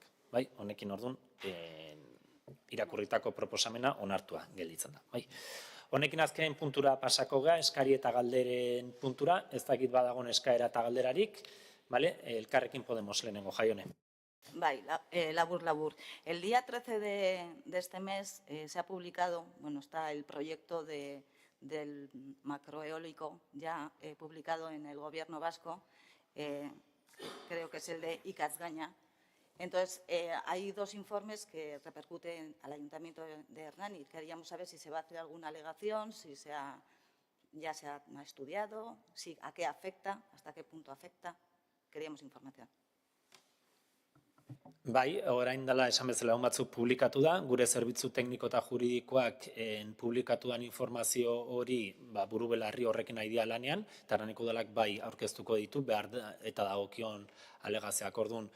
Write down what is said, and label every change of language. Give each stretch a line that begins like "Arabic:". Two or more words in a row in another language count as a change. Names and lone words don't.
Basque: Bai, honekin orduan irakurritako proposamena onartua gelditzen da. Bai. Honekin azken puntura pasako ga, eskari eta galderen puntura, ez dakit badagon eskaera eta galderarik, Elkarrekin Podemos lehenengo Jaione. Bai, labur.
Spanish: El día 13 de este mes se ha publicado, está el proyecto del macroeólico ya publicado en el gobierno vasco, creo que es el de Ikatzgaña. Entonces, hay 2 informes que repercuten al Ayuntamiento de Hernani. Queríamos saber si se va a hacer alguna alegación, si ya se ha estudiado, a qué afecta, hasta qué punto afecta. Queríamos información.
Basque: Bai, orain dela esan bezala hon batzuk publikatu da, gure zerbitzu tekniko eta juridikoak publikatuan informazio hori buru belarri horrekin nahi dia lanean, eta Hernaniko udalak bai aurkeztuko ditu, behar eta dagokion alegazioak orduan.